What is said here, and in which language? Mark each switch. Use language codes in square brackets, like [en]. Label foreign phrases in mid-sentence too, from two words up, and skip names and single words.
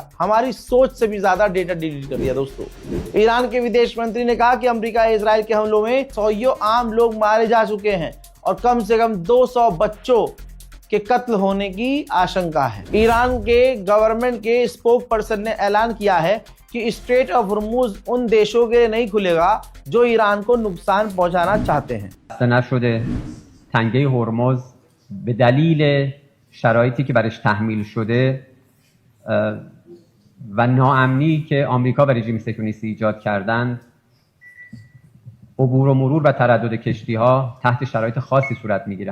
[hi] हमारी सोच से भी ज्यादा [en] data delete [hi] कर दिया। दोस्तों, ईरान के विदेश मंत्री ने कहा कि अमेरिका इजराइल के हमलों में 100 आम लोग मारे जा चुके हैं और कम से कम 200 बच्चों के कत्ल होने की आशंका है। ईरान के गवर्नमेंट के स्पोक पर्सन ने ऐलान किया है कि स्ट्रेट ऑफ हॉर्मुज उन देशों के लिए नहीं खुलेगा जो ईरान को नुकसान पहुंचाना चाहते हैं। [fa] نشده تنگه هرمز به دلیل شرایطی که برش تحمیل شده و ناامنی که آمریکا و رژیم صهیونیستی ایجاد کردند، عبور و مرور و تردد کشتی‌ها تحت شرایط خاصی صورت می‌گیره.